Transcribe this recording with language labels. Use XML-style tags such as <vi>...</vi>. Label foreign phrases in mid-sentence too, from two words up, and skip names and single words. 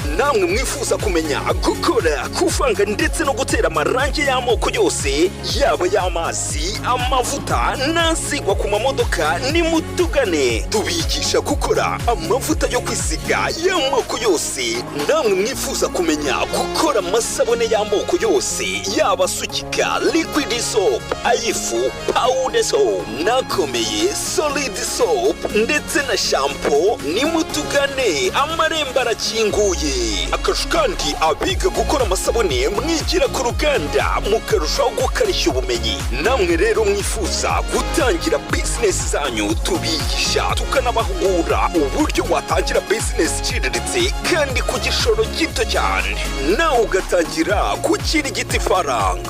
<rw>Namwe mwifuza kumenya gukora, kuvanga ndetse no gutera amarangi y'amoko yose, yaba y'amazi, amavuta n'asigwa ku mamodoka, nimutugane tubigisha gukora amavuta yo kwisiga y'amoko yose. Namwe mwifuza kumenya gukora amasabune y'amoko yose, yaba asukika,</rw> <en>liquid soap,</en> <rw>ayifu,</rw> <en>powder soap,</en> <rw>nakomeye,</rw> <en>solid soap</en> <rw>ndetse na shampoo, nimutugane, amarembo arakinguye. Akarusho kandi abiga gukora amasabune mwigira ku ruganda, mukarusho mukarushaho gukarishya ubumenyi. Namwe rero mwifuza gutangira business zanyu, tubigisha tukanabahugura uburyo watangira business iciriritse kandi ku gishoro gito cyane, nawe ugatangira gukirigita ifaranga.</rw>